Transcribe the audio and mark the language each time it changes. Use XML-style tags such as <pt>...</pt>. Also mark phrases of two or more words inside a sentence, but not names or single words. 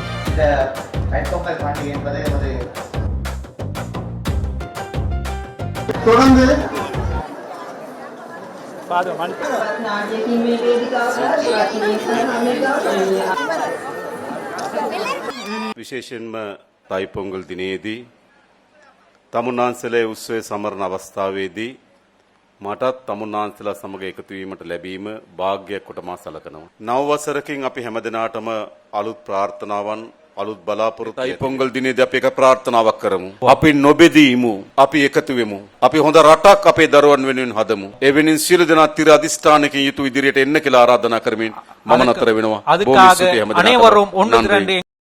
<ta>இந்த தைப்பொங்கல் பண்டிகை என்பது ஒரு தொடர்ந்து</ta> <si>නාට්‍යකින් මේ වේදිකාව ශාස්ත්‍රීය සංගීතය විශේෂයෙන්ම තයිපොංගල් දිනේදී තමුන්නාන්සලේ උත්සවය සමරන අවස්ථාවේදී මටත් තමුන්නාන්සලා සමග එකතු වීමට ලැබීම වාග්යක් කොට මා සලකනවා. නව වසරකින් අපි හැමදෙනාටම අලුත් ප්‍රාර්ථනාවන් අලුත් බලාපොරොත්තු තයිපොංගල් දිනේදී අපි එක ප්‍රාර්ථනාවක් කරමු. අපි නොබෙදීමු. අපි එකතු වෙමු. අපි හොඳ රටක් අපේ දරුවන් වෙනුවෙන් හදමු. ඒ වෙනුවෙන් සියලු දෙනා තිර අධිෂ්ඨානකින් යුතු ඉදිරියට එන්න කියලා ආරාධනා කරමින් මම නතර වෙනවා.</si> <ta>அதுக்காக அனைவரும் ஒன்று திரண்டு</ta>